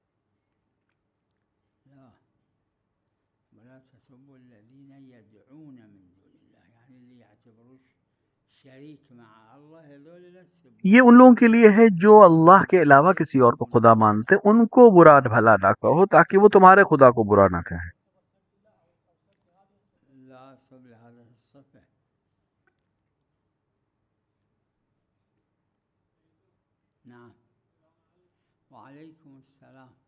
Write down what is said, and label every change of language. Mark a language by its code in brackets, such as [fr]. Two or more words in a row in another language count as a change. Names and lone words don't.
[ar] لا، ولا تسبوا الذين يدعون من دون الله، يعني اللي يعتبروش شريك مع الله هذول لا ये تسبوهم. [hi] उन लोगों के लिए है जो अल्लाह के अलावा किसी और को खुदा मानते, उनको बुरा भला ना कहो, ताकि वो तुम्हारे खुदा को बुरा ना कहे। [ar] لا سب لهذه الصفة. نعم وعليكم السلام.